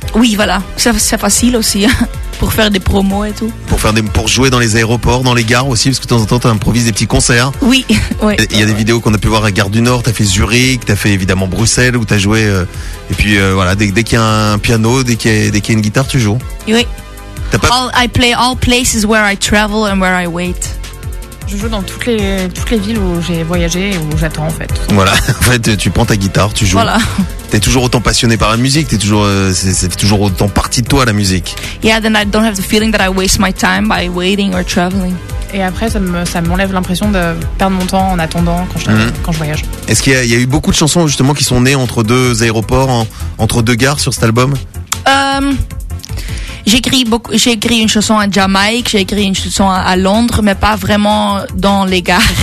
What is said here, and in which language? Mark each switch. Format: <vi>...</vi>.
<fr>Oui, voilà, c'est facile aussi. Pour faire des promos et tout. Pour jouer dans les aéroports, dans les gares aussi, parce que de temps en temps, tu improvises des petits concerts. Oui, oui. Il y a des vidéos qu'on a pu voir à Gare du Nord, tu as fait Zurich, tu as fait évidemment Bruxelles, où tu as joué. Et puis voilà, dès qu'il y a un piano, dès qu'il y a une guitare, tu joues. Oui.</fr> <en>I play all places where I travel and where I wait.</en> <fr>Je joue dans toutes les villes où j'ai voyagé et où j'attends, en fait. Voilà, en fait, tu prends ta guitare, tu joues. Voilà. T'es toujours autant passionné par la musique, t'es toujours, c'est toujours autant partie de toi, la musique.</fr> <en>Yeah, then I don't have the feeling that I waste my time by waiting or traveling.</en> <fr>Et après, ça m'enlève l'impression de perdre mon temps en attendant quand je voyage. Est-ce qu'il y a eu beaucoup de chansons, justement, qui sont nées entre deux aéroports, entre deux gares sur cet album? J'écris une chanson à Jamaïque, j'ai écrit une chanson à Londres, mais pas vraiment dans les gares.</fr>